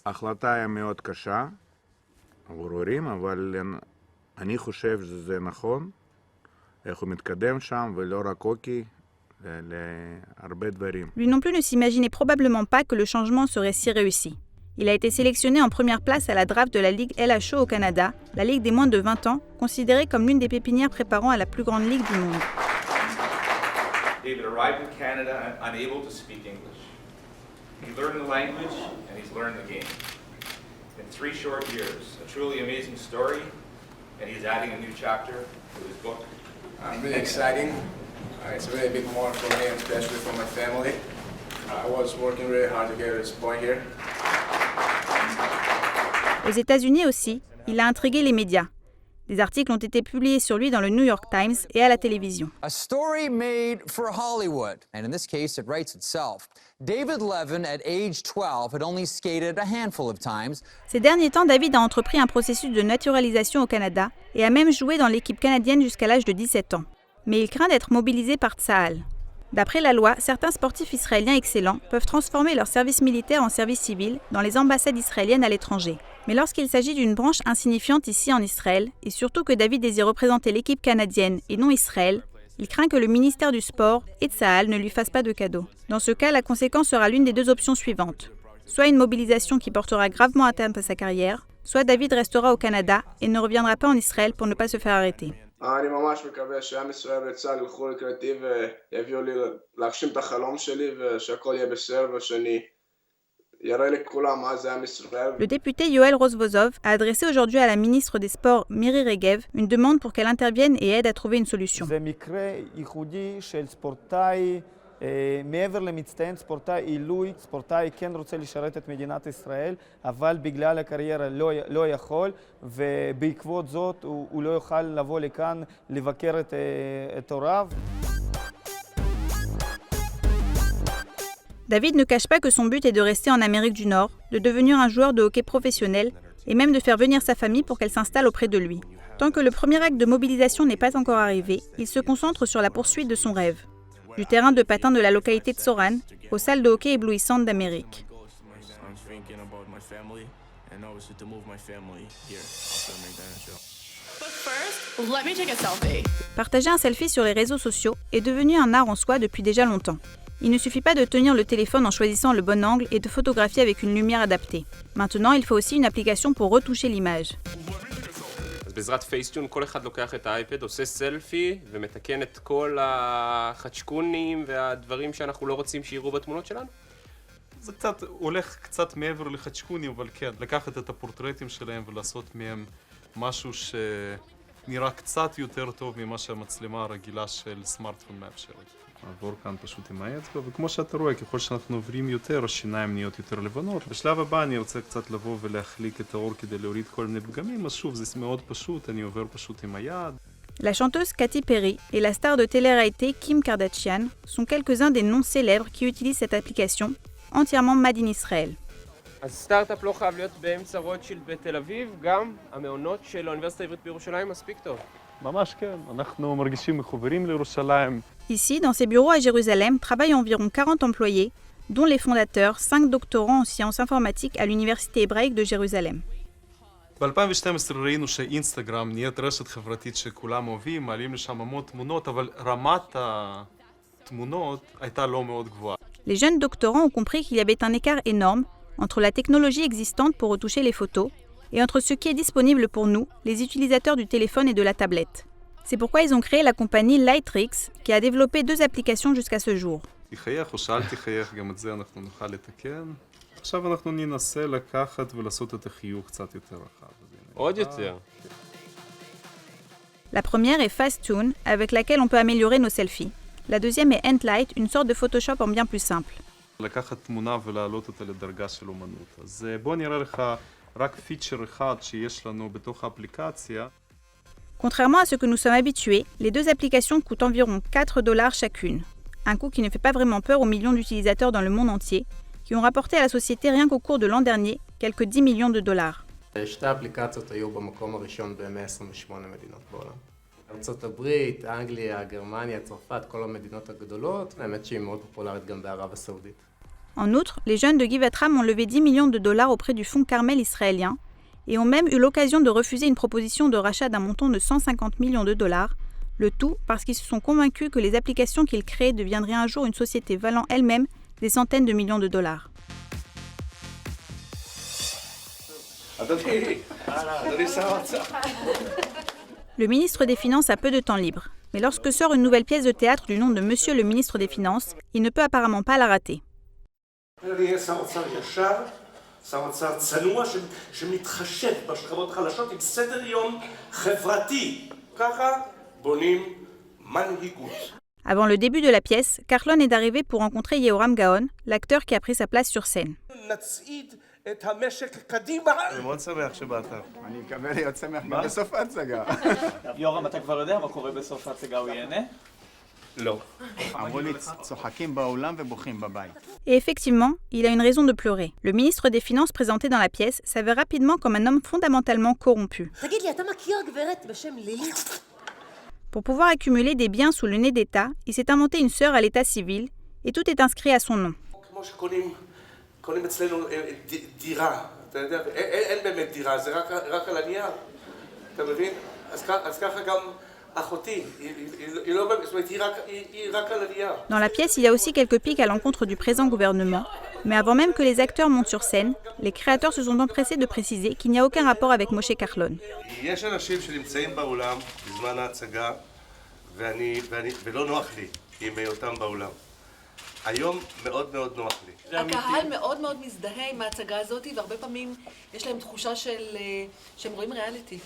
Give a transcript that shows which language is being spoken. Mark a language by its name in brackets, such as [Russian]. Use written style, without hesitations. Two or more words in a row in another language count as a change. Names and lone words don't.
[Hebrew] ההחלטה היה מאוד קשה עבור הורים, אבל אני חושב שזה נכון, איך הוא מתקדם שם, ולא רק הוקי, להרבה דברים. [French] Lui non plus ne s'imaginait probablement pas que le changement serait si réussi. Il a été sélectionné en première place à la draft de la Ligue LHO au Canada, la Ligue des moins de 20 ans, considérée comme l'une des pépinières préparant à la plus grande ligue du monde. [English] David arrived in Canada unable to speak English. He learned the language and he's learned the game. In 3 short years, a truly amazing story, and he's adding a new chapter to his book. Really exciting. It's really a big moment for me, and especially for my family. I was working really hard to get to this point here. [French] Aux États-Unis aussi, il a intrigué les médias. Des articles ont été publiés sur lui dans le New York Times et à la télévision. [English] A story made for Hollywood, and in this case, it writes itself. David Levin, at age 12, had only skated a handful of times. [French] Ces derniers temps, David a entrepris un processus de naturalisation au Canada et a même joué dans l'équipe canadienne jusqu'à l'âge de 17 ans. Mais il craint d'être mobilisé par Tsahal. D'après la loi, certains sportifs israéliens excellents peuvent transformer leur service militaire en service civil dans les ambassades israéliennes à l'étranger. Mais lorsqu'il s'agit d'une branche insignifiante ici en Israël, et surtout que David désire représenter l'équipe canadienne et non Israël, il craint que le ministère du Sport et Tsahal ne lui fassent pas de cadeau. Dans ce cas, la conséquence sera l'une des 2 options suivantes. Soit une mobilisation qui portera gravement atteinte à sa carrière, soit David restera au Canada et ne reviendra pas en Israël pour ne pas se faire arrêter. [Hebrew] אני ממש מקווה שעם ישראל וצה"ל ילכו לקראתי ויביאו לי להגשים את החלום שלי ושהכל יהיה בסדר ושאני יראה לכולם מה זה עם ישראל. [French] Le député Yoel Rozvozov a adressé aujourd'hui à la ministre des Sports Miri Regev une demande pour qu'elle intervienne et aide à trouver une solution. [Hebrew] זה מקרה ייחודי של ספורטאי, מעבר למצטיין, ספורטאי עילוי, ספורטאי כן רוצה לשרת את מדינת ישראל, אבל בגלל הקריירה לא יכול, ובעקבות זאת הוא לא יוכל לבוא לכאן לבקר את הוריו. [French] David ne cache pas que son but est de rester en Amérique du Nord, de devenir un joueur de hockey professionnel et même de faire venir sa famille pour qu'elle s'installe auprès de lui. Tant que le premier acte de mobilisation n'est pas encore arrivé, il se concentre sur la poursuite de son rêve. Du terrain de patin de la localité de Tsoran aux salles de hockey éblouissantes d'Amérique. Partager un selfie sur les réseaux sociaux est devenu un art en soi depuis déjà longtemps. Il ne suffit pas de tenir le téléphone en choisissant le bon angle et de photographier avec une lumière adaptée. Maintenant, il faut aussi une application pour retoucher l'image. [Hebrew] בעזרת פייסטיון כל אחד לוקח את האייפד, עושה סלפי ומתקן את כל החדשקונים והדברים שאנחנו לא רוצים שיראו בתמונות שלנו. זה קצת הולך קצת מעבר לחדשקונים, אבל כן, לקחת את הפורטרטים שלהם ולעשות מהם משהו שנראה קצת יותר טוב ממה שהמצלמה הרגילה של סמארטפון מאפשרת. לעבור כאן פשוט עם האצבע, וכמו שאתה רואה, ככל שאנחנו עוברים יותר, השיניים נהיות יותר לבנות. בשלב הבא אני רוצה קצת לבוא ולהחליק את האור כדי להוריד כל מיני פגמים, אז שוב, זה מאוד פשוט, אני עובר פשוט עם היד. [French] La chanteuse Katy Perry et la star de télé-réalité Kim Kardashian sont quelques-uns des noms célèbres qui utilisent cette application, entièrement [English] made in Israel. [Hebrew] אז סטארט-אפ לא חייב להיות באמצע רוטשילד בתל אביב, גם המעונות של האוניברסיטה העברית בירושלים מספיק טוב. ממש כן, אנחנו מרגישים מחוברים לירושלים. [French] Ici, dans ses bureaux à Jérusalem, travaillent environ 40 employés, dont les fondateurs, 5 doctorants en sciences informatiques à l'Université hébraïque de Jérusalem. [Hebrew] ב-2012 ראינו שאינסטגרם נהיית רשת חברתית שכולם אוהבים, מעלים לשם המון תמונות, אבל רמת התמונות הייתה לא מאוד גבוהה. [French] Les jeunes doctorants ont compris qu'il y avait un écart énorme entre la technologie existante pour retoucher les photos et entre ce qui est disponible pour nous, les utilisateurs du téléphone et de la tablette. C'est pourquoi ils ont créé la compagnie Lightrix, qui a développé 2 applications jusqu'à ce jour. [Hebrew] תחייך או שאל תחייך, גם את זה אנחנו נוכל לתקן. עכשיו אנחנו ננסה לקחת ולעשות את החיוך קצת יותר רחב. עוד יותר. [French] La première est Facetune, avec laquelle on peut améliorer nos selfies. La deuxième est Entlight, une sorte de Photoshop en bien plus simple. [Hebrew] לקחת תמונה ולהעלות אותה לדרגה של אומנות. אז בוא נראה לך רק פיצ'ר אחד שיש לנו בתוך האפליקציה. [French] Contrairement à ce que nous sommes habitués, les 2 applications coûtent environ $4 chacune. Un coût qui ne fait pas vraiment peur aux millions d'utilisateurs dans le monde entier, qui ont rapporté à la société rien qu'au cours de l'an dernier quelques $10 millions. [Hebrew] שתי האפליקציות היו במקום הראשון ב-128 מדינות בעולם. ארצות הברית, אנגליה, גרמניה, צרפת, כל המדינות הגדולות, האמת שהיא מאוד פופולרית גם בערב הסעודית. [French] En outre, les jeunes de Givatram ont levé $10 millions auprès du fonds Carmel israélien et ont même eu l'occasion de refuser une proposition de rachat d'un montant de $150 millions, le tout parce qu'ils se sont convaincus que les applications qu'ils créent deviendraient un jour une société valant elle-même des centaines de millions de dollars. Le ministre des Finances a peu de temps libre, mais lorsque sort une nouvelle pièce de théâtre du nom de Monsieur le ministre des Finances, il ne peut apparemment pas la rater. [Hebrew] שר אוצר צנוע שמתחשב בשכבות חלשות עם סדר יום חברתי. ככה בונים מנהיגות. [French] Avant le début de la pièce, Carlon est arrivé pour rencontrer Yehoram Gaon, l'acteur qui a pris sa place sur scène. [Hebrew] נצעיד את המשק קדימה. אני מאוד שמח שבאת. אני מקווה להיות שמח גם בסוף ההצגה. יורם, אתה כבר יודע מה קורה בסוף ההצגה, הוא ייהנה? לא. אמרו לי, צוחקים באולם ובוכים בבית. [French] Et effectivement, il a une raison de pleurer. Le ministre des Finances présenté dans la pièce s'avère rapidement comme un homme fondamentalement corrompu. [Hebrew] תגיד לי, אתה מכיר גברת בשם לילי? [French] Pour pouvoir accumuler des biens sous le nez d'État, il s'est inventé une sœur à l'état civil et tout est inscrit à son nom. [Hebrew] כמו שקונים אצלנו דירה, אתה יודע, אין באמת דירה, זה רק על הנייר, אתה מבין? אז ככה גם אחותי, היא לא באמת, זאת אומרת, היא רק על הנייר. [French] Dans la pièce, il y a aussi quelques piques à l'encontre du présent gouvernement, mais avant même que les acteurs montent sur scène, les créateurs se sont empressés de préciser qu'il n'y a aucun rapport avec Moshe Carlon. [Hebrew] יש אנשים שנמצאים באולם בזמן ההצגה, ולא נוח לי עם היותם באולם. היום מאוד מאוד נוח לי. הקהל מאוד מאוד מזדהה עם ההצגה הזאת, והרבה פעמים יש להם תחושה שהם רואים ריאליטי.